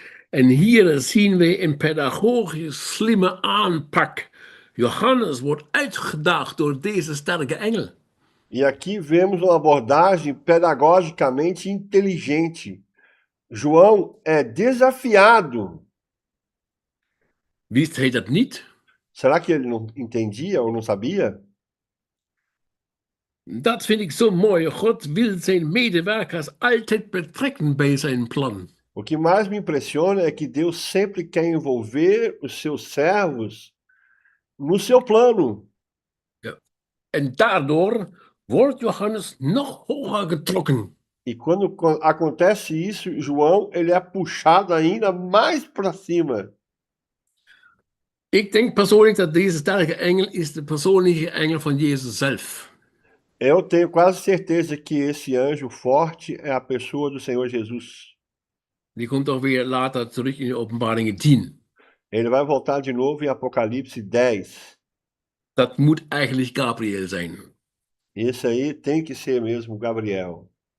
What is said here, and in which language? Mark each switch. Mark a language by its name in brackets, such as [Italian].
[Dutch] En hier zien we een pedagogisch slimme aanpak. Johannes wordt uitgedaagd door deze sterke engel. [Portuguese] E aqui vemos uma abordagem pedagogicamente inteligente. João é desafiado. [Dutch] Wist hij dat niet? [Portuguese] Será que ele não entendia ou não sabia? [Dutch] Dat vind ik zo mooi. God wil zijn medewerkers altijd betrekken bij zijn plan. [Portuguese] O que mais me impressiona é que Deus sempre quer envolver os seus servos no seu plano. [Dutch] Ja. En daardoor wordt Johannes nog hoger getrokken. [Portuguese] E quando acontece isso, João ele é puxado ainda mais para cima. [Dutch] Ik denk persoonlijk dat deze sterke engel is de persoonlijke engel van Jezus zelf. [Portuguese] Eu tenho quase certeza que esse anjo forte é a pessoa do Senhor Jesus. [Dutch] Die komt ook weer later terug in de openbaringen 10. [Portuguese] Ele vai voltar de novo em Apocalipse 10. [Dutch] Dat moet eigenlijk Gabriel zijn. [Portuguese] Esse aí tem que ser mesmo Gabriel.